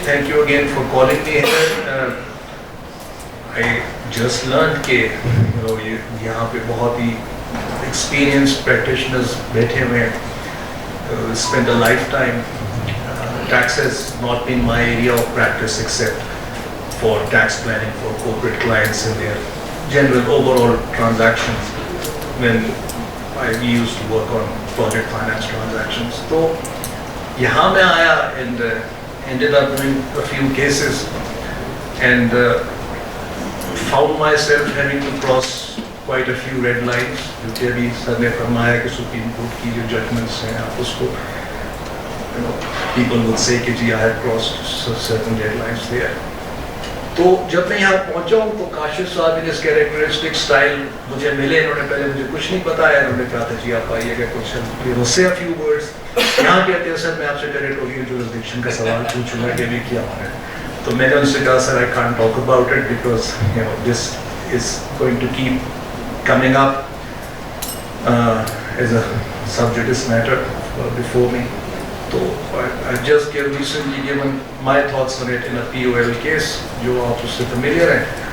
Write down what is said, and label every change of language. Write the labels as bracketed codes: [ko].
[en] Thank you again for calling me here. I just learned [ur] کہ یہاں پہ بہت ہی [en] experienced practitioners [ur] بیٹھے ہوئے ہیں. [en] Spent a lifetime. Tax has not been my area of practice except for tax planning for corporate clients and their general overall transactions when I used to work on project finance transactions. [ur] تو یہاں میں آیا [en] and ended up doing a few cases and found myself having to cross quite a few red lines. [ur] جو کہ ابھی سر نے فرمایا کہ سپریم کورٹ کی جو ججمنٹس ہیں آپ اس کو [en] people would say [ur] کہ جی [en] I have crossed certain red lines there. [ur] تو جب میں یہاں پہنچا ہوں تو کاشف صاحب ان اس کیریکٹرسٹک اسٹائل مجھے ملے. انہوں نے پہلے مجھے کچھ نہیں بتایا, انہوں نے کہا تھا جی آپ آئیے گا کچھ سے [en] few words. [ur] یہاں کہتے ہیں سر میں آپ سے ٹیریٹوریل جورسڈکشن کا سوال پوچھوں گا کہ بھی کیا ہونا ہے. تو میں نے ان سے کہا سر [en] I can't talk about it because this is going to keep coming up as a sub judice matter before me. So I just recently given my thoughts on it in a POL case, [ur] جو آپ اس سے [en] familiar [ur] ہیں.